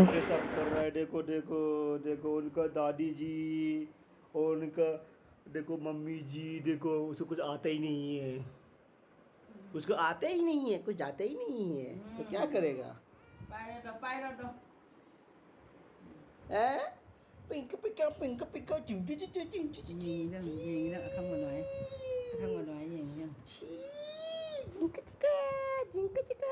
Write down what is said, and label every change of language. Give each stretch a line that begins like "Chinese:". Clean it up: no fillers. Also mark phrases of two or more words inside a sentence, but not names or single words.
Hindi: सब कर रहा है, देखो देखो देखो उनका दादी जी और उनका देखो मम्मी जी, देखो उसको कुछ आता ही नहीं है, उसको आता ही नहीं है, कुछ आता ही नहीं है, तो क्या करेगा? हैं? पिंक पिंक पिंक पिंक चिंटू चिंटू चिंटू
Vietnamese: Gì đó, gì đó, không mà nói, không mà nói gì nha. जिंका चिका जिंका चिका।